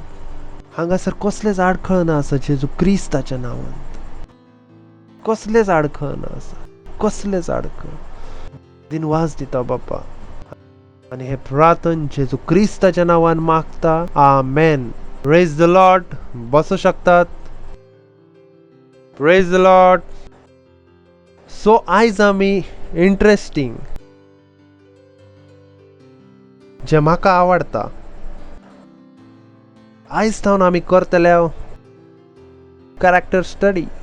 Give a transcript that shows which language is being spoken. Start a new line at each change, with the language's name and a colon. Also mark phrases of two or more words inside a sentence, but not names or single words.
Konkani: हांगासर कसलेच आडखळ ना आसा जेजू क्रिस्ताच्या नांवान. कसलेच आडखळ ना आसा. कसलेच आडखळ. दिनवास दिता बापा आणि हे प्रार्थना जेजू क्रिस्ताच्या नांवान मागता. आमेन.
English: Praise the Lord.
Marathi: बसू शकतात.
English: Praise the Lord.
Konkani: सो आयज आमी इंटरेस्टिंग जे म्हाका आवडटा आयज थावन आमी करतले
English: character study.